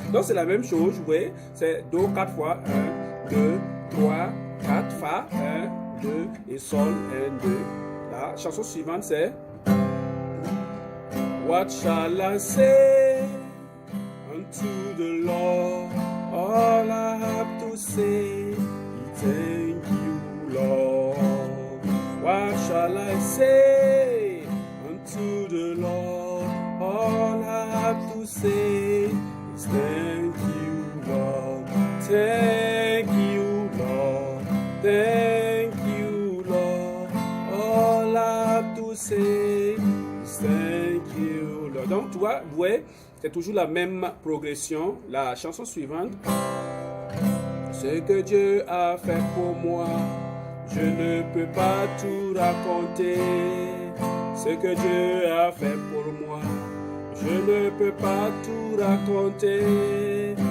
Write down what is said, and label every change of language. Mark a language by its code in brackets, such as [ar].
[fr] Donc c'est la même chose, vous voyez, c'est Do 4 fois, 1, 2, 3, 4, Fa, 1, 2 et Sol, 1, 2. La chanson suivante c'est [en] What shall I say unto the Lord? All I have to say is thank you, Lord. What shall I say unto the Lord? All I have to say is thank you, Lord. Thank you, Lord. Thank you, Lord. All I have to say is thank you, Lord. [fr] Donc, tu vois, vous voyez, c'est toujours la même progression. La chanson suivante. Ce que Dieu a fait pour moi, je ne peux pas tout raconter. Ce que Dieu a fait pour moi, je ne peux pas tout raconter.